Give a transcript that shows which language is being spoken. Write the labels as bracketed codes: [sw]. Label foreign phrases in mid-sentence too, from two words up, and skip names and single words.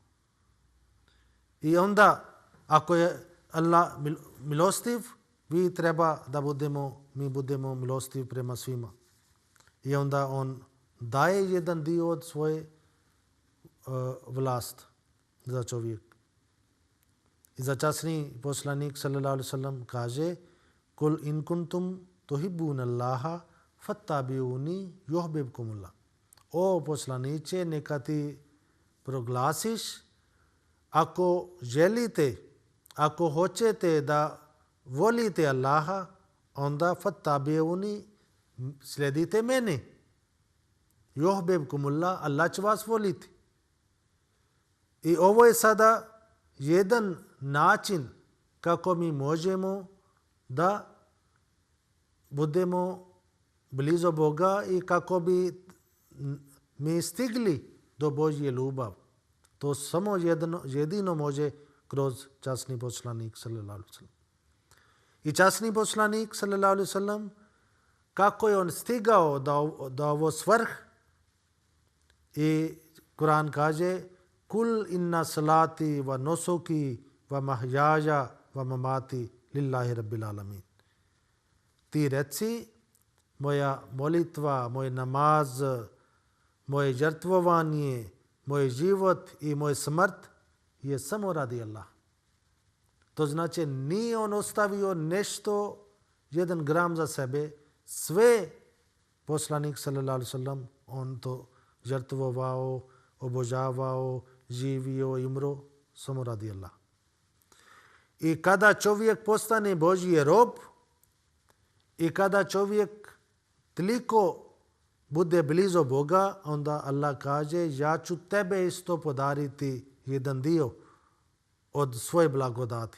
[bs] I onda, ako je Allah milostiv, vi treba da mi budemo milostivi prema svima. I onda on daje jedan dio od svoje vlast za čovjek. I za časni poslanik [ar] صلى الله عليه وسلم [bs] kaže [ar] قل إن كنتم تحبون الله فاتبعوني يحببكم الله. [bs] O poslaniče, neka ti proglasiš ako želite, ako hoćete da volite Allaha, onda fattabi'uni, sledite mene. Yuhibbukumullah, Allah će vas voliti. I ovo je sada jedan način kako mi možemo da budemo blizu Boga i kako bi mi stigli do Božje ljubav. To samo jedino može kroz časni poslanik [ar] صلى الله عليه وسلم. [bs] I časni poslanik [ar] صلى الله عليه وسلم, [bs] kako je on stigao do ovo svrh, i Kur'an kaže [ar] قل إن صلاتي ونسكي ومحياي ومماتي لله رب العالمين. [bs] Ti reci, moja molitva, moj namaz, moje žrtvovanje, moj život i moj smrt je samo radi Allah. To znači nije on ostavio nešto, 1 gram za sebe, sve poslanik [ar] صلى الله عليه وسلم [bs] on to žrtvovao, obožavao, živio i umro samo radi Allah. I kada čovjek postane Božji rob i kada čovjek toliko bude blizu Boga, onda Allah kaže ja ću tebe isto podariti jedan dio od svoje blagodati.